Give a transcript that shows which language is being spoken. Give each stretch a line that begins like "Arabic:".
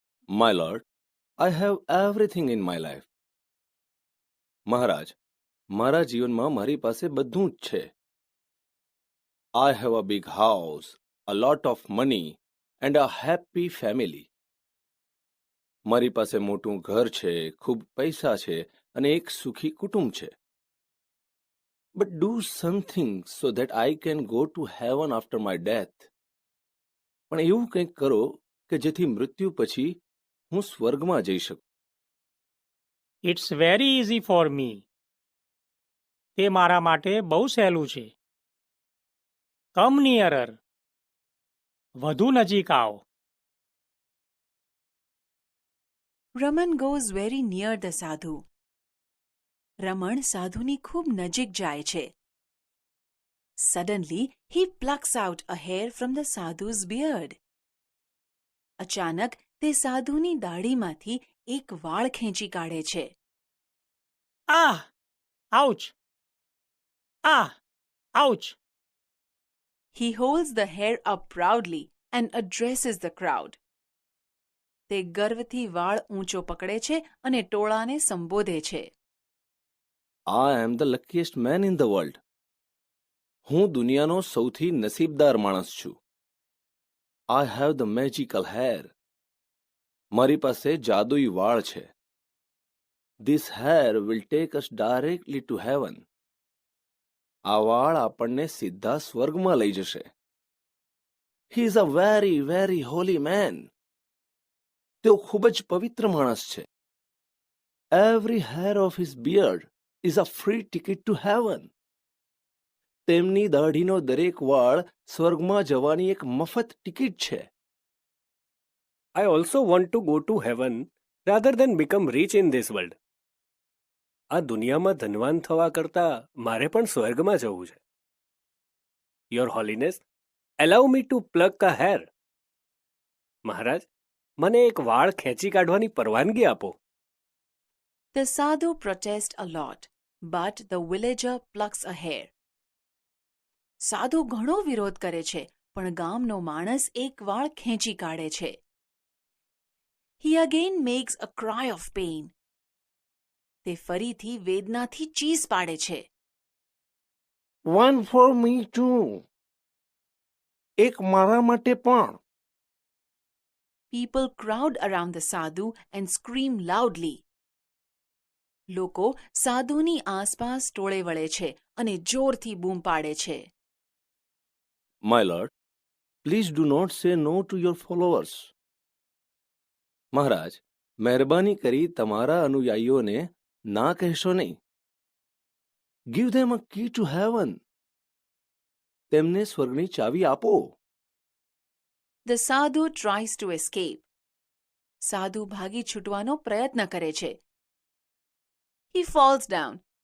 English: My lord, I have everything in my life.
Gujarati: મહારાજ, મારા જીવનમાં મારી પાસે બધું જ છે.
English: I have a big house, a lot of money and a happy family.
Gujarati: મારી પાસે મોટું ઘર છે, ખૂબ પૈસા છે અને એક સુખી કુટુંબ છે.
English: But do something so that I can go to heaven after my death.
Gujarati: પણ એવું કંઈક કરો કે જેથી મૃત્યુ પછી હું સ્વર્ગમાં જઈ શકું.
English: It's very easy for me.
Gujarati: તે મારા માટે બહુ સહેલું છે.
English: Come nearer.
Gujarati: વધુ નજીક આવો.
English: Raman goes very near the sadhu.
Gujarati: રમણ સાધુની ખૂબ નજીક જાય છે.
English: Suddenly, he plucks out a hair from the sadhu's beard.
Gujarati: અચાનક તે સાધુની દાઢીમાંથી એક વાળ ખેંચી કાઢે છે. Ah! Ouch! Ah! Ouch!
English: He holds the hair up proudly and addresses the crowd.
Gujarati: તે ગર્વથી વાળ ઊંચો પકડે છે અને ટોળાને સંબોધે છે.
English: I am the luckiest man in the world.
Gujarati: હું દુનિયાનો સૌથી નસીબદાર માણસ છું.
English: I have the magical hair.
Gujarati: મારી પાસે જાદુઈ વાળ છે.
English: This hair will take us directly to heaven.
Gujarati: આ વાળ આપણને સિદ્ધા સ્વર્ગમાં લઈ જશે.
English: He is a very, very holy man.
Gujarati: તેઓ ખૂબ જ પવિત્ર માણસ છે.
English: Every hair of his beard is a free ticket to heaven.
Gujarati: તેમની દાઢીનો દરેક વાળ સ્વર્ગમાં જવાની એક મફત ટિકિટ છે.
English: I also want to go to heaven rather than become rich in this world.
Gujarati: આ દુનિયામાં ધનવાન થવા કરતા મારે પણ સ્વર્ગમાં જવું છે.
English: Your Holiness, allow me to pluck a hair.
Gujarati: મહારાજ, મને એક વાળ ખેંચી કાઢવાની પરવાનગી આપો.
English: The sadhu protests a lot, but the villager plucks a hair.
Gujarati: સાધુ ઘણો વિરોધ કરે છે, પણ ગામનો માણસ એક વાળ ખેંચી કાઢે છે.
English: He again makes a cry of pain.
Gujarati: તે ફરીથી વેદનાથી ચીસ પાડે છે.
English: One for me too.
Gujarati: એક મારા માટે પણ.
English: People crowd around the sadhu and scream loudly.
Gujarati: લોકો સાધુની આસપાસ ટોળે વળે છે અને જોરથી બૂમ પાડે છે.
English: My lord, please do not say no to your followers.
Gujarati: મહારાજ, મહેરબાની કરી તમારા અનુયાયીઓને ના કહેશો નહીં.
English: Give them a key to heaven.
Gujarati: તેમને સ્વર્ગની ચાવી આપો.
English: The sadhu tries to escape.
Gujarati: સાધુ ભાગી છૂટવાનો પ્રયત્ન કરે છે.
English: He falls down.